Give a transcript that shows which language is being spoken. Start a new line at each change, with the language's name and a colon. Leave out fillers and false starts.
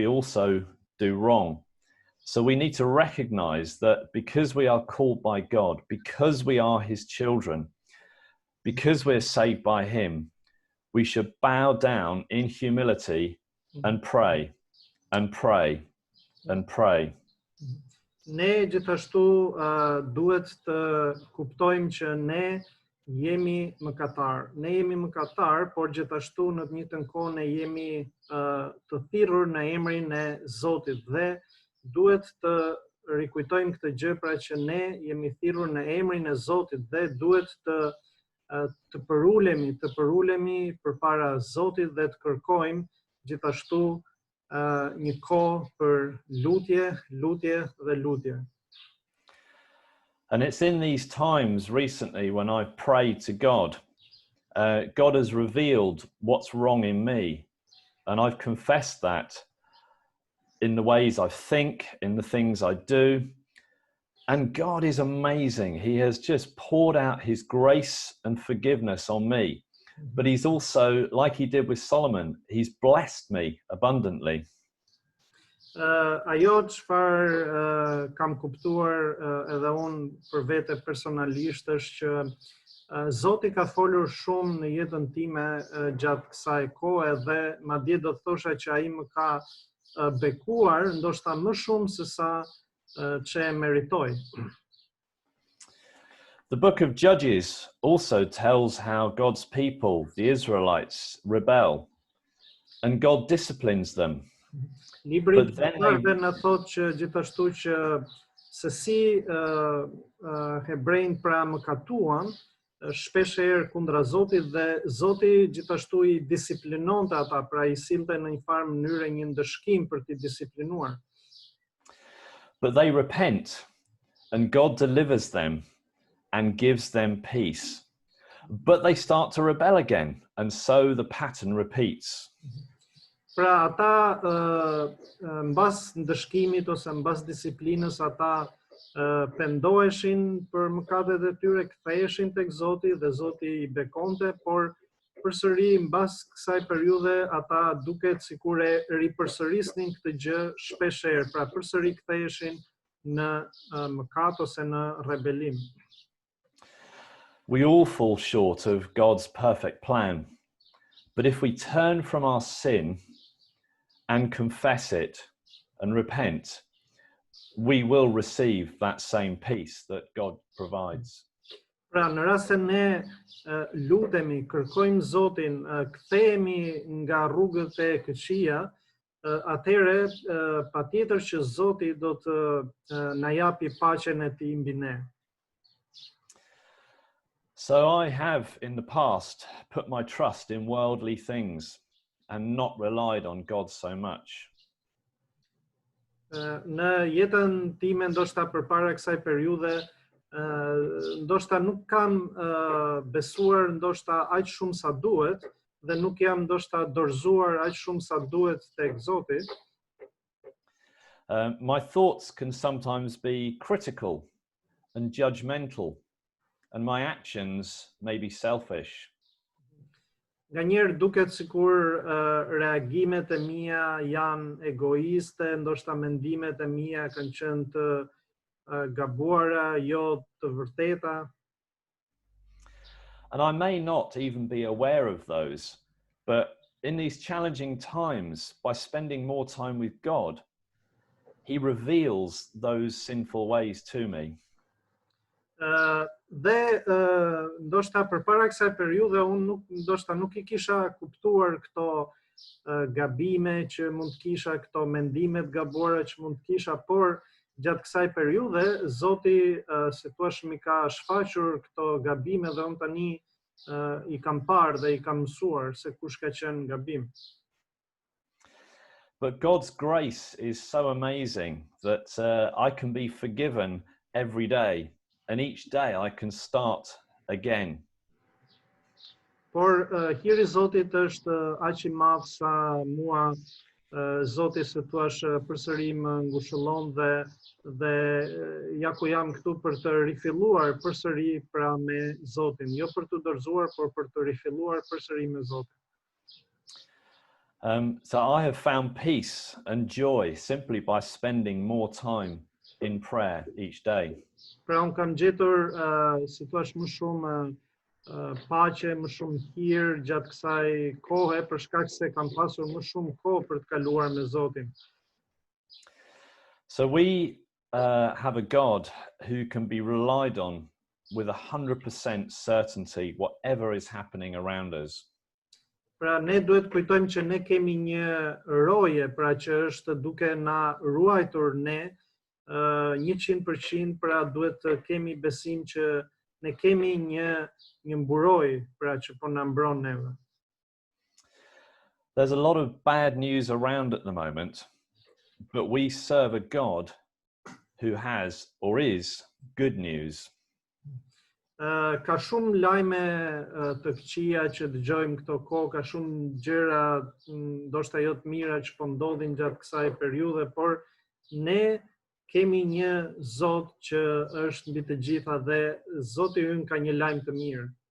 English: We also do wrong. So we need to recognize that because we are called by God, because we are His children, because we're saved by Him, we should bow down in humility and pray, and pray, and pray.
Albanian: Ne gjithashtu duhet të kuptojmë që ne jemi mëkatar. Ne jemi mëkatar, por gjithashtu në të njëjtën kohë ne jemi të thirrur në emrin e Zotit dhe duhet të rikujtojmë këtë gjë, pra që ne jemi thirrur në emrin e Zotit dhe duhet të përulemi përpara Zotit dhe të kërkojmë gjithashtu një kohë për lutje dhe lutje.
English: And it's in these times recently when I've prayed to God, God has revealed what's wrong in me. And I've confessed that in the ways I think, in the things I do. And God is amazing. He has just poured out His grace and forgiveness on me. But He's also, like He did with Solomon, He's blessed me abundantly.
Albanian: Ajo çfarë kam kuptuar edhe unë për vete personalisht është që Zoti ka folur shumë në jetën time gjatë kësaj kohe dhe madje do thosha që ai më ka bekuar ndoshta më shumë se sa që e meritoj.
English: The book of Judges also tells how God's people, the Israelites, rebel and God disciplines them.
Albanian: Libri I Gjykatave na thotë që gjithashtu që se si hebrejt pra mëkatuan shpesh herë kundra Zotit dhe Zoti gjithashtu I disiplinonte ata, pra I sillte në një farë mënyrë një ndëshkim për t'i disiplinuar.
English: But they repent and God delivers them and gives them peace. But they start to rebel again, and so the pattern repeats.
Albanian: Pra ata mbas ndëshkimit ose mbas disiplinës ata pendoheshin për mëkatet e tyre, ktheheshin tek Zoti dhe Zoti i bekonte, por përsëri mbas kësaj periudhe ata duket sikur e ripërsërisnin këtë gjë shpeshherë, pra përsëri ktheheshin në mëkat ose në rebelim.
English: We all fall short of God's perfect plan. But if we turn from our sin and confess it and repent, we will receive that same peace that God provides.
Albanian: Pra në rast se ne lutemi, kërkojmë Zotin, kthehemi nga rrugët e këqija, atëherë patjetër që Zoti do të na japi paqen e tij mbi ne.
English: So I have in the past put my trust in worldly things and not relied on God so much.
Albanian: Në jetën time, ndoshta përpara kësaj periudhe, ndoshta nuk kam besuar ndoshta aq shumë sa duhet dhe nuk jam ndoshta dorëzuar aq shumë sa duhet tek Zoti.
English: My thoughts can sometimes be critical and judgmental, and my actions may be selfish.
Albanian: Nganjëherë duket sikur reagimet e mia janë egoiste, ndoshta mendimet e mia kanë qenë të gabuara, jo të vërteta.
English: And I may not even be aware of those, but in these challenging times, by spending more time with God, He reveals those sinful ways to me.
Albanian: Dhe ndoshta përpara kësaj periudhe unë ndoshta nuk I kisha kuptuar këto gabime që mund të kisha, këto mendime të gabuara që mund të kisha, por gjatë kësaj periudhe Zoti si thua më ka shfaqur këto gabime dhe unë tani I kam parë dhe I kam mësuar se kush ka qenë gabim.
English: But God's grace is so amazing that I can be forgiven every day, and each day I can start again.
Albanian: Por hiri I Zotit është aq I madh sa mua Zoti se thua përsëri më ngushëllon dhe ja ku jam këtu për të rifilluar përsëri pra me Zotin, jo për të dorëzuar, por për të rifilluar përsëri me Zotin.
English: So I have found peace and joy simply by spending more time in prayer each day.
Albanian: Pra unë kam gjetur si thua më shumë paqe, më shumë hir gjatë kësaj kohe për shkak se kam pasur më shumë kohë për të kaluar me Zotin.
English: So we have a God who can be relied on with 100% certainty whatever is happening around us.
Albanian: Pra ne duhet kujtojmë që ne kemi një roje, pra që është duke na ruajtur ne 100%, pra duhet të kemi besim që ne kemi një mburoj, pra që po na mbron neve.
English: There's a lot of bad news around at the moment, but we serve a God who has or is good news.
Albanian: Ka shumë lajme të këqija që dëgjojmë këto kohë, ka shumë gjëra ndoshta jo të mira që po ndodhin gjatë kësaj periudhe, por ne kemi një Zot që është mbi të gjitha dhe Zoti ynë ka një lajm të mirë.